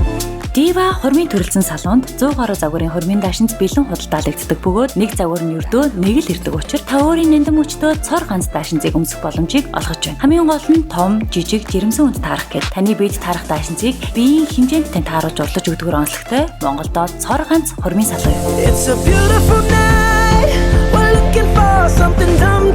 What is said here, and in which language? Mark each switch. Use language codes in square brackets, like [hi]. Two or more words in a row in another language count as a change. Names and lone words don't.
[mn] Дива хормын төрөлцөн салонд 100 гаруй загварын хормын даашинз бэлэн худалдаалагддаг бөгөөд нэг загвар нь өрдөө нэг л ирдэг учраас та өөрийн нандин мөчтөө цор ганц даашинзыг өмсөх боломжийг олгож байна. Хамгийн гол нь том, жижиг, жирэмсэн үнд таарах гээд таны биед таарах даашинзыг биеийн хэмжээнд тань тааруулж урлаж өгдөгөр онцлогтой Монголдо цор ганц хормын салон. [en] It's a beautiful night. We're looking for something